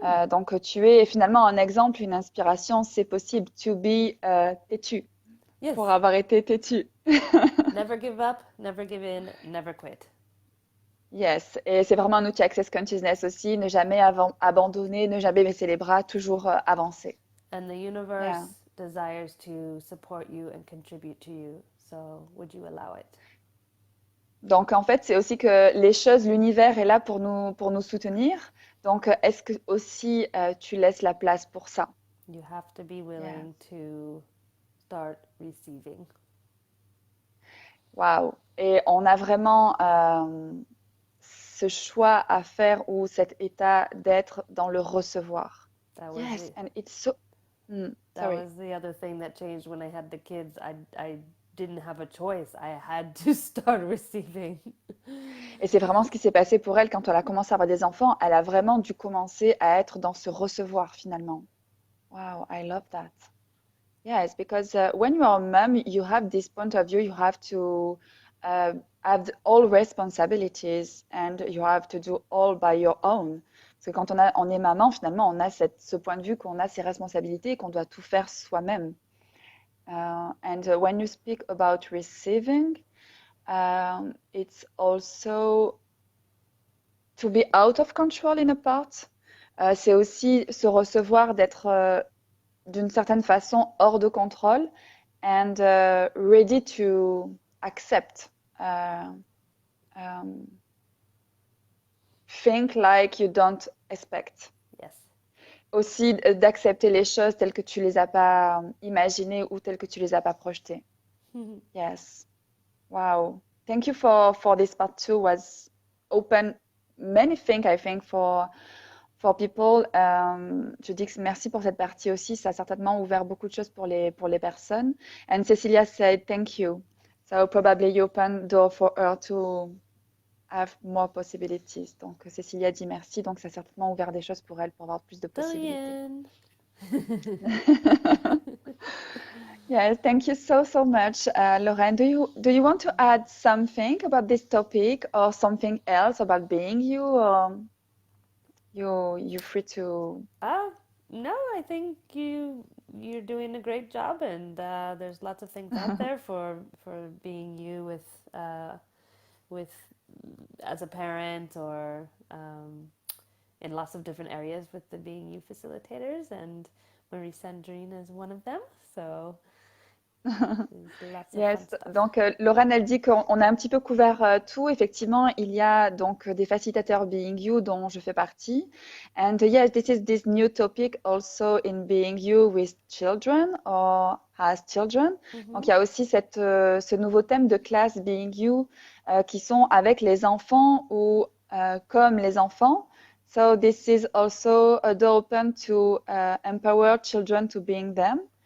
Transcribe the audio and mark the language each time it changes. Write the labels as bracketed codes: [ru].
[fr] Donc tu es finalement un exemple, une inspiration. C'est [en] possible to be [fr] têtu. [en] Yes. [fr] Pour avoir été têtu. [en] Never give up, never give in, never quit. [fr] Yes, et c'est vraiment un outil Access Consciousness aussi. Ne jamais abandonner, ne jamais baisser les bras, toujours avancer. [en] And the universe desires to support you and contribute to you. So would you allow it? [fr] Donc en fait, c'est aussi que les choses, l'univers est là pour nous soutenir. Donc est-ce que aussi tu laisses la place pour ça? [en] You have to be willing to start receiving. Wow. [fr] Et on a vraiment ce choix à faire ou cet état d'être dans le recevoir. [en] Yes, and it's so. That was the other thing that changed when I had the kids. I didn't have a choice. I had to start receiving. [fr] Et c'est vraiment ce qui s'est passé pour elle quand elle a commencé à avoir des enfants. Elle a vraiment dû commencer à être dans ce recevoir finalement. [en] Wow, I love that. Yes, because when you are a mom, you have this point of view. You have to have all responsibilities and you have to do all by your own. [fr] Parce que quand on est maman, finalement, on a ce point de vue qu'on a ses responsabilités et qu'on doit tout faire soi-même. [en] And when you speak about receiving, it's also to be out of control in a part. [fr] C'est aussi se recevoir d'être d'une certaine façon hors de contrôle [en] and ready to accept. Think like you don't expect. Yes. [fr] Aussi d'accepter les choses telles que tu les as pas imaginées ou telles que tu les as pas projetées. [en] Yes. Wow. Thank you for this part too. Was open many things, I think, for people. [fr] Je dis que merci pour cette partie aussi. Ça a certainement ouvert beaucoup de choses pour les personnes. [en] And Cecilia said, thank you. So probably you open door for her to have more possibilities. [fr] Donc Cecilia dit merci. Donc ça a certainement ouvert des choses pour elle pour avoir plus de possibilités. [en] Billion. Yes, thank you so much, Lorraine. Do you want to add something about this topic or something else about being you? Or you're free to. No, I think you're doing a great job, and there's lots of things out there for being you with as a parent or in lots of different areas with the Being You facilitators, and Marie Sandrine is one of them. So there's lots of fun Yes, stuff. [fr] donc Lorraine, elle dit qu'on a un petit peu couvert tout. Effectivement, il y a donc des facilitateurs Being You dont je fais partie. [en] And yes, this is this new topic also in Being You with children or as children. [fr] Donc il y a aussi ce nouveau thème de classe Being You qui sont avec les enfants ou comme les enfants. [en] So this is also a door open to empower children to being them.